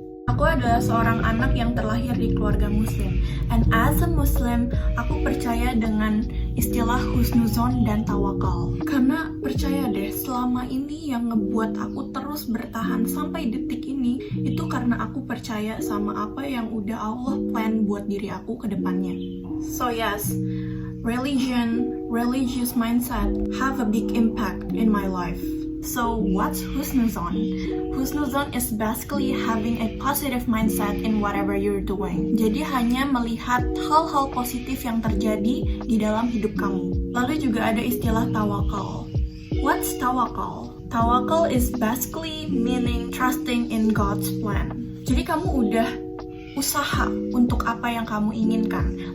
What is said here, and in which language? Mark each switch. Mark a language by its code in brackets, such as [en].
[id] Aku adalah seorang anak yang terlahir di keluarga muslim. [en] And as a Muslim, [id] aku percaya dengan istilah husnuzon dan tawakal. Karena percaya deh, selama ini yang ngebuat aku terus bertahan sampai detik ini, itu karena aku percaya sama apa yang udah Allah plan buat diri aku ke depannya. [en] So yes, religious mindset have a big impact in my life. So what's husnuzon? Husnuzon is basically having a positive mindset in whatever you're doing. [id] Jadi hanya melihat hal-hal positif yang terjadi di dalam hidup kamu. Lalu juga ada istilah tawakal. [en] What's tawakal? Tawakal is basically meaning trusting in God's plan. [id] Jadi kamu udah usaha untuk apa yang kamu inginkan.